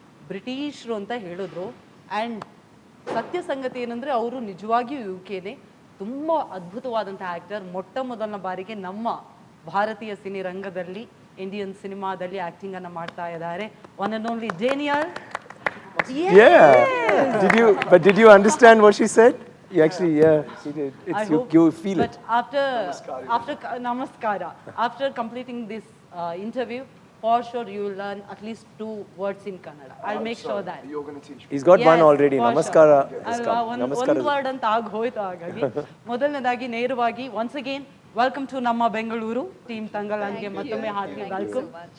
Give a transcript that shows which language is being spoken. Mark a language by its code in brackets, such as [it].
[kn] ಬ್ರಿಟಿಷರು ಅಂತ ಹೇಳಿದ್ರು. ಆ್ಯಂಡ್ ಸತ್ಯ ಸಂಗತಿ ಏನಂದರೆ ಅವರು ನಿಜವಾಗಿಯೂ ಯುಕೆನೇ ತುಂಬ ಅದ್ಭುತವಾದಂಥ ಆ್ಯಕ್ಟರ್. ಮೊದಲನ ಬಾರಿಗೆ ನಮ್ಮ ಭಾರತೀಯ ಸಿನಿ ರಂಗದಲ್ಲಿ, ಇಂಡಿಯನ್ ಸಿನಿಮಾದಲ್ಲಿ ಆ್ಯಕ್ಟಿಂಗನ್ನು ಮಾಡ್ತಾ ಇದ್ದಾರೆ. [en] One and only Daniel. Yeah. Did you understand what she said? You actually, she did. You feel it. But namaskara. After completing this interview, for sure you will learn at least 2 words in Kannada. I'll make sure that. You're going to teach me. He's got one already. Namaskara. One word [kn] ಅಂತ ಆಗಿ ಹೋಯ್ತು. ಹಾಗಾಗಿ ಮೊದಲನೇದಾಗಿ ನೇರವಾಗಿ [en] once again welcome to [kn] ನಮ್ಮ Bengaluru team ತಂಗಲಾನ್ಗೆ ಮತ್ತೊಮ್ಮೆ heartly welcome.